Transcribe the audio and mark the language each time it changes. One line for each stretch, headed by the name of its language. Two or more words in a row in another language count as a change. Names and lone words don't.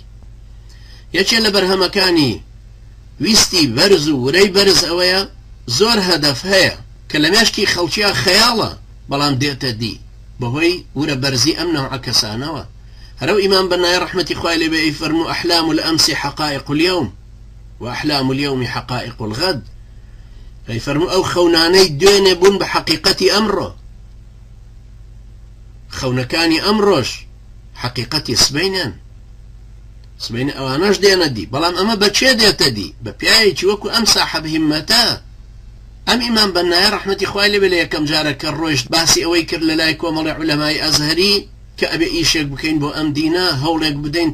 Central Kurdish: یەکێ لە بەرهەمەکانی ویستی بەرز و ورەی بەرز ئەوەیە زۆر هەدەف هەیە کە لە مێشکی خەڵکیە خەیاڵە بەڵام دێتە دی بەهۆی ورە بەرزی ئەم نەوعە کەسانەوە. هەرەو ئیمام بەنای ڕەحمەتی خوای لێبێ ئەیفەرموو
Arabic: ئەحلام الأمس حقائق اليوم وأحلام اليوم حقائق الغد.
Central Kurdish: ئەیفەرموو ئەو خەونانەی دوێنێ بوون بە حەقیقەتی ئەمڕۆ، خەونەکانی ئەمڕۆژ حەقیقەتی سبەینەن، سبەینە ئەوانەش دێنە دی، بەڵام ئەمە بەچێ دێتە دی؟ بە پیاوێکی وەکو ئەم ساحەب هیممەتە. ئەم ئیمام بەنایە ڕەحمەتی خوای لێبێ لە یەکەم جارە کە ڕۆیشت باسی ئەوەی کرد لە لای کۆمەڵی عولەمای ئەزهەری کە ئەبێ ئیشێک بکەین بۆ ئەم دینە، هەوڵێک بدەین.